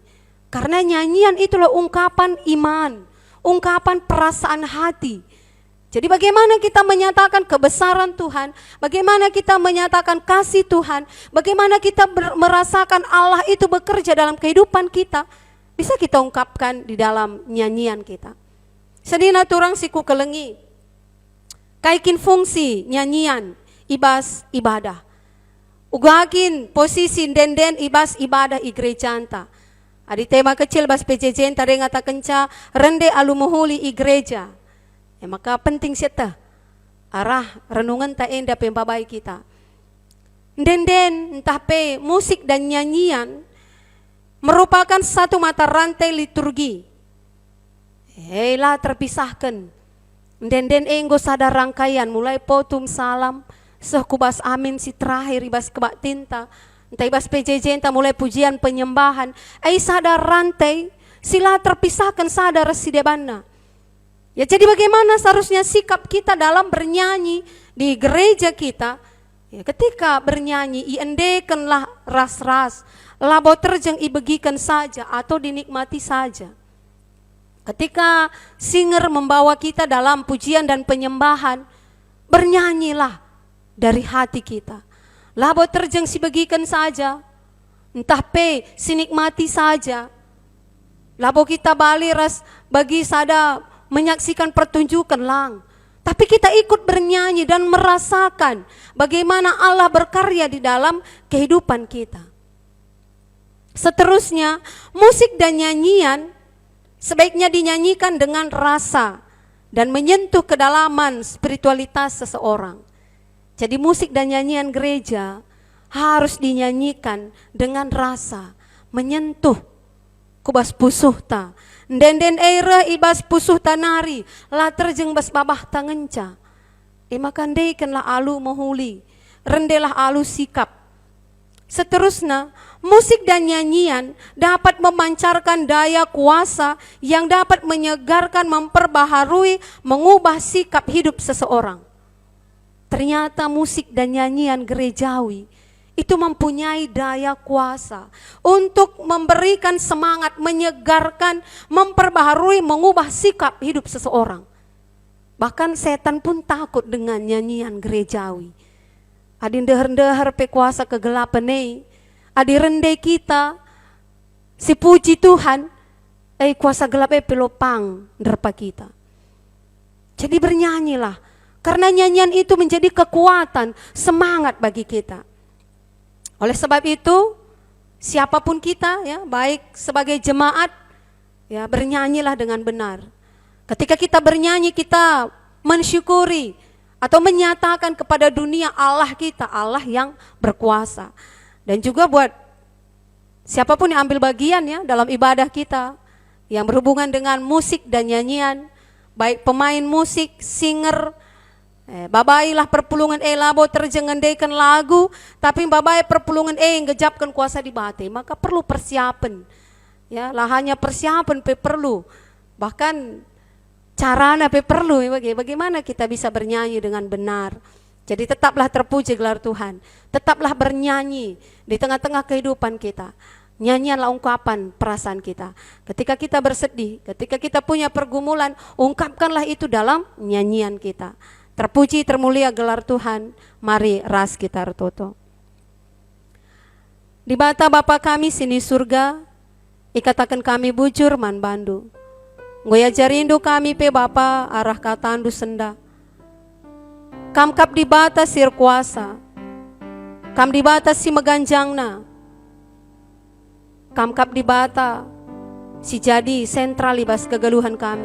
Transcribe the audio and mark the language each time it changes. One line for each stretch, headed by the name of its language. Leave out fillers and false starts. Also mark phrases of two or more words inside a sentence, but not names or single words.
Indonesian: Karena nyanyian itulah ungkapan iman, ungkapan perasaan hati. Jadi bagaimana kita menyatakan kebesaran Tuhan, bagaimana kita menyatakan kasih Tuhan, bagaimana kita merasakan Allah itu bekerja dalam kehidupan kita, bisa kita ungkapkan di dalam nyanyian kita.
Batak Karo: Sedina turang siku kelengi, kaikin fungsi nyanyian, ibas ibadah. Ugakin posisi denden ibas ibadah i gereja anta. Adi tema kecil bas PJJ anta ngata kenca rende alumuhuli i gereja. Ya, maka penting seta arah renungan ta enda pembabai kita. Denden entah pe
Indonesian: musik dan nyanyian merupakan satu mata rantai liturgi.
Batak Karo: Lah terpisahkan. Denden enggo sadar rangkaian mulai potum salam sekubas amin si terakhir ibas kebak tinta. Entah ibas PJJ entah mulai pujian penyembahan. Sadar rantai sila terpisahkan sadar si debana.
Indonesian: Ya, jadi bagaimana seharusnya sikap kita dalam bernyanyi di gereja kita? Ya, ketika bernyanyi,
Batak Karo: iendekanlah ras-ras, labo terjeng
Indonesian: ibegikan saja atau dinikmati saja. Ketika singer membawa kita dalam pujian dan penyembahan, bernyanyilah dari hati kita.
Batak Karo: Labo terjeng sibegikan saja, entah pe sinikmati saja. Labo kita bali ras bagi sada menyaksikan pertunjukan lang.
Indonesian: Tapi kita ikut bernyanyi dan merasakan bagaimana Allah berkarya di dalam kehidupan kita. Seterusnya, musik dan nyanyian sebaiknya dinyanyikan dengan rasa dan menyentuh kedalaman spiritualitas seseorang. Jadi musik dan nyanyian gereja harus dinyanyikan dengan rasa, menyentuh
Batak Karo: kubas pusuhta. Denden era ibas pusuh tanari, la terjeng bas babah tangenca. Makandaikanlah alu mohuli, rendelah alu sikap.
Indonesian: Seterusnya, musik dan nyanyian dapat memancarkan daya kuasa yang dapat menyegarkan, memperbaharui, mengubah sikap hidup seseorang. Ternyata musik dan nyanyian gerejawi itu mempunyai daya kuasa untuk memberikan semangat, menyegarkan, memperbaharui, mengubah sikap hidup seseorang. Bahkan setan pun takut dengan nyanyian gerejawi.
Batak Karo: Adi dehar-dehar pe kuasa kegelapan nih, adi rendai kita, si puji Tuhan, kuasa gelap pelopang derpa kita.
Indonesian: Jadi bernyanyilah, karena nyanyian itu menjadi kekuatan, semangat bagi kita. Oleh sebab itu, siapapun kita, ya, baik sebagai jemaat, ya, bernyanyilah dengan benar. Ketika kita bernyanyi, kita mensyukuri atau menyatakan kepada dunia Allah kita, Allah yang berkuasa. Dan juga buat siapapun yang ambil bagian, ya, dalam ibadah kita yang berhubungan dengan musik dan nyanyian, baik pemain musik,
Batak Karo: singer, babailah perpulungan labo terjengendaikan lagu, tapi babai perpulungan ngejapkan kuasa di bate,
Indonesian: maka perlu persiapan. Ya, lah hanya persiapan perlu. Bahkan carana perlu, bagaimana kita bisa bernyanyi dengan benar. Jadi tetaplah terpuji gelar Tuhan. Tetaplah bernyanyi di tengah-tengah kehidupan kita. Nyanyianlah ungkapan perasaan kita. Ketika kita bersedih, ketika kita punya pergumulan, ungkapkanlah itu dalam nyanyian kita. Terpuji, termulia gelar Tuhan.
Batak Karo: Mari ras kita rototo. Di bata Bapa kami sini surga, ikatakan kami bujur man bandu. Ngoya jarindo kami pe Bapa arah katandu senda. Kam kap di bata sir kuasa, kam di bata si meganjangna, kam kap di bata si jadi sentral ibas kegeluhan kami.